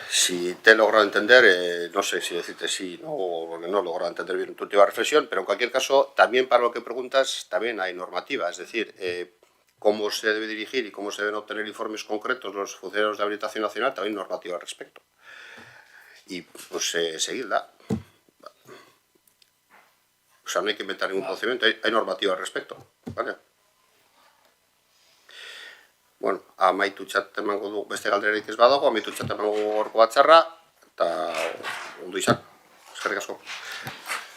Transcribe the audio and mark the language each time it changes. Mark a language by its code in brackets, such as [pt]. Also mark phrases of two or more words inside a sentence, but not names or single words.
[es] Si te he logrado entender, no sé si decirte sí o porque no he logrado entender bien tu última reflexión, pero en cualquier caso, también para lo que preguntas, también hay normativa. Es decir, cómo se debe dirigir y cómo se deben obtener informes concretos los funcionarios de habilitación nacional, también normativa al respecto. Y pues seguirla. O sea, no hay que inventar ningún procedimiento, hay normativa al respecto, ¿vale? [eu] Bueno, amaitu txat emango du beste galderarik ez badago, amaitu txat emango gorko batzarra, eta ondo izan, eskerrik asko.